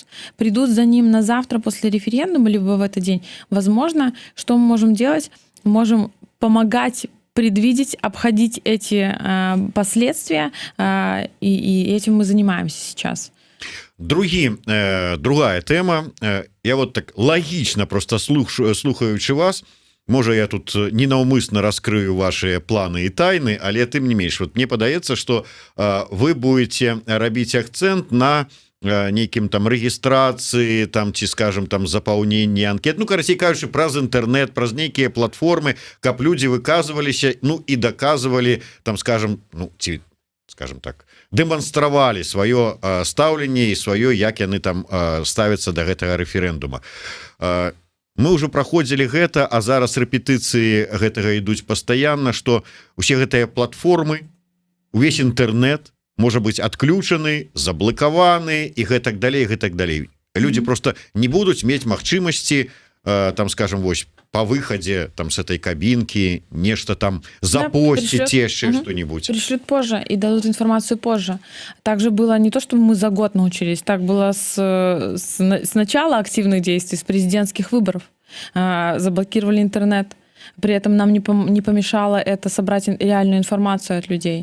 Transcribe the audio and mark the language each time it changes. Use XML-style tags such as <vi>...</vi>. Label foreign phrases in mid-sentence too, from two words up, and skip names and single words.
<ru>Придут за ним на завтра после референдума, либо в этот день. Возможно, что мы можем делать? Можем помогать предвидеть, обходить эти последствия, и этим мы занимаемся сейчас. Другая тема. Я вот так логично просто</ru> <be>слухаючы вас, можа я тут ненаўмысна раскрыю</be> <ru>ваши планы и тайны,</ru> <be>але тым не менш, вот мне падаецца,</be> <ru>что вы будете</ru> <be>рабіць акцент на нейкім там рэгістрацыі, там ці скажем там запаўненні анкет, ну карацей кажучы, праз інтэрнет, праз нейкія платформы, каб людзі выказваліся, ну і даказвалі там, скажем, ну ці скажем так, дэманстравалі сваё стаўленне і сваё, як яны там ставяцца да гэтага рэферэндума. Мы уже праходзілі гэта, а зараз рэпетыцыі гэтага ідуць пастаянна, што усе гэтыя платформы, увесь інтэрнет можа быць адключаны, заблакаваны і гэтак далей, гэтак далей. Людзі просто не будуць мець магчымасці, там скажем, вось</be> <ru>по выходе там с этой кабинки нечто там запостить, еще что-нибудь. Пришлют позже и дадут информацию позже. Также было не то, что мы за год научились, так было с начала активных действий, с президентских выборов. Заблокировали интернет. При этом нам не помешало это собрать реальную информацию от людей.</ru>